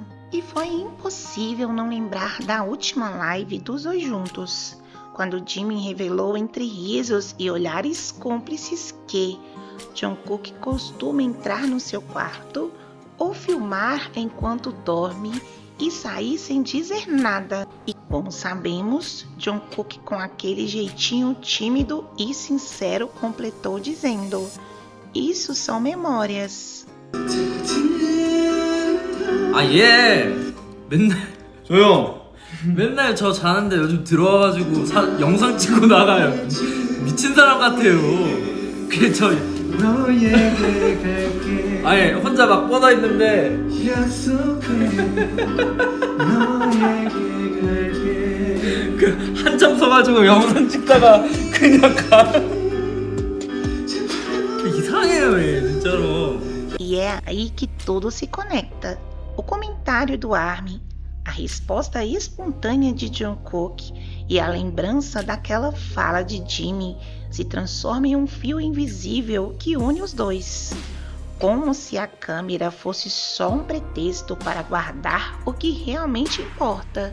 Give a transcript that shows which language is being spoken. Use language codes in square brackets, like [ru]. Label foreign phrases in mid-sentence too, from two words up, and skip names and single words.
[pt] E foi impossível não lembrar da última live dos dois juntos, quando Jimmy revelou entre risos e olhares cúmplices que Jungkook costuma entrar no seu quarto ou filmar enquanto dorme e sair sem dizer nada. E como sabemos, Jungkook, com aquele jeitinho tímido e sincero, completou dizendo: "Isso são memórias." [ko] 아, 얘 맨날 조용! 맨날 저 자는데 요즘 들어와가지고 영상 찍고 나가요. 미친 사람 같아요. 그게 저 너에게 갈게 아예 혼자 막 뻗어 있는데 약속해 너에게 갈게 그 한참 서가지고 영상 찍다가 그냥 가. 이상해요, 얘 진짜로. [pt] E é aí que tudo se conecta. O comentário do ARMY, a resposta espontânea de Jungkook e a lembrança daquela fala de Jimmy se transforma em um fio invisível que une os dois. Como se a câmera fosse só um pretexto para guardar o que realmente importa.